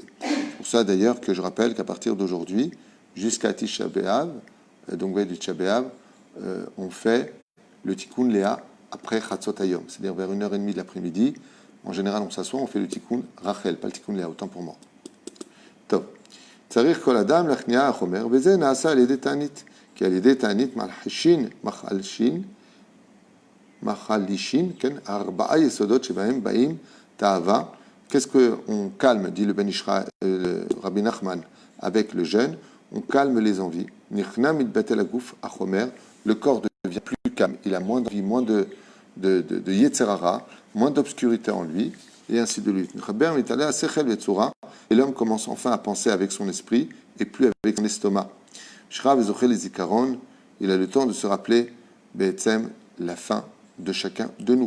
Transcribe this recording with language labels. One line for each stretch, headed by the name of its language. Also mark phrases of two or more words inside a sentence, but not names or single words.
French: C'est pour ça d'ailleurs que je rappelle qu'à partir d'aujourd'hui, jusqu'à Tisha B'Av, donc veille du Tisha B'Av, on fait le Tikkun Léa après
Hebrew: חצות היום,
French: c'est-à-dire vers 1h30 de l'après-midi. En général, on s'assoit, on fait le Tikkun Rachel, pas le Tikkun Léa, autant pour moi. Top.
Hebrew: צריך כל אדם להכניע החומר, וזה נעשה על ידי תענית. כי על ידי תענית מחלישין, כן, 4 יסודות שבהם באים תאווה.
French: Qu'est-ce qu'on calme, dit le Ben Ishraï, Rabbi Nachman, avec le jeûne? On calme les envies.
Hebrew: נכנע מתבטל הגוף החומר,
French: le corps devient plus calme, il a moins d'envie, moins de yetzerara, moins d'obscurité en lui, et ainsi de suite. Et l'homme commence enfin à penser avec son esprit et plus avec son estomac. Il a le temps de se rappeler la fin de chacun de nous.